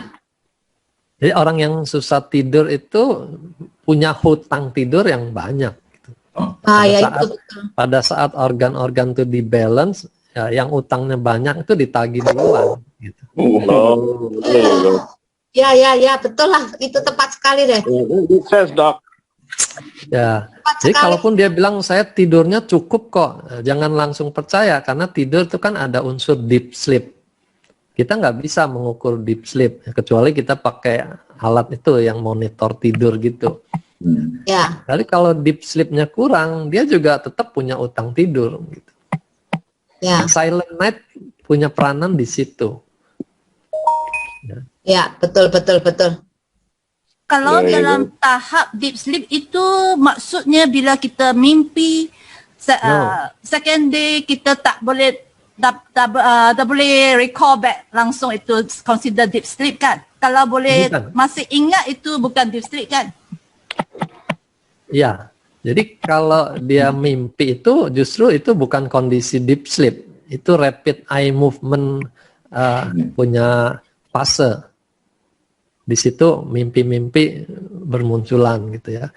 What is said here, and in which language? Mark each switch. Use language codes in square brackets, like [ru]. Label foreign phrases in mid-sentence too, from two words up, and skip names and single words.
[id] Jadi orang yang susah tidur itu punya hutang tidur yang banyak. Ya saat- itu betul. Pada saat organ-organ itu di balance, ya, yang utangnya banyak itu ditagih duluan. Gitu. Ya betul lah, itu tepat sekali deh. [en] Makes sense, Doc. [id] Ya, Tepat jadi sekali. kalaupun dia bilang saya tidurnya cukup kok, jangan langsung percaya karena tidur itu kan ada unsur [en] deep sleep. [id] Kita nggak bisa mengukur [en] deep sleep [id] kecuali kita pakai alat itu yang monitor tidur gitu. Ya, Jadi kalau [en] deep sleep- [id] nya kurang, dia juga tetap punya utang tidur. Gitu. ya, [en] Silent night [id] punya peranan di situ. Ya, betul. Kalau Ya, ya, [ms] dalam tahap [en] deep sleep [ms] itu maksudnya bila kita mimpi [en] second day [ms] kita tak boleh tak boleh [en] recall back [ms] langsung, itu [en] consider deep sleep [ms] kan? Kalau boleh [id] Bukan. [ms] masih ingat itu bukan [en] deep sleep [ms] kan? [id] Ya, jadi kalau dia mimpi itu justru itu bukan kondisi [en] deep sleep, [id] itu [en] rapid eye movement [id] punya fase. Di situ mimpi-mimpi bermunculan gitu ya.